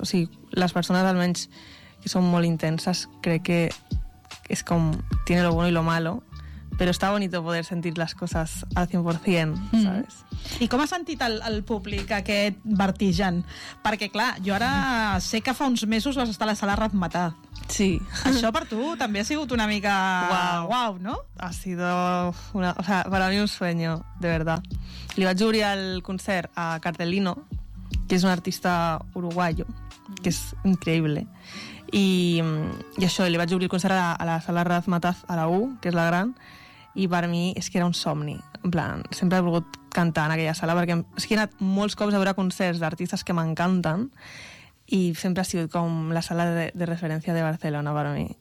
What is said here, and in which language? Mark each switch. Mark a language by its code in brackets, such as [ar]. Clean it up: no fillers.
[ca] O sigui, les persones almenys que són molt intenses, crec que és com [es] tiene lo bueno y lo malo, [ca] però està [es] bonito [ca] poder sentir les coses al 100%, saps? I com ha sentit el públic aquest vertigen? Perquè clar, jo ara sé que fa uns mesos vas estar a la sala Razzmatazz. Sí. Això per tu també ha sigut una mica... Uau, no? [es] Ha sido una... O sea, para mí un sueño, de verdad. [ca] Li vaig obrir el concert a Cartelino, que és un artista uruguayo, que és increïble. I això, li vaig obrir el concert a la sala Razzmatazz, a la U, que és la gran, i per mi és que era un somni. En plan, sempre he volgut cantar en aquella sala, perquè o sigui, he anat molts cops a veure concerts d'artistes que m'encanten, i sempre ha sigut com la sala de referència de Barcelona per a mi.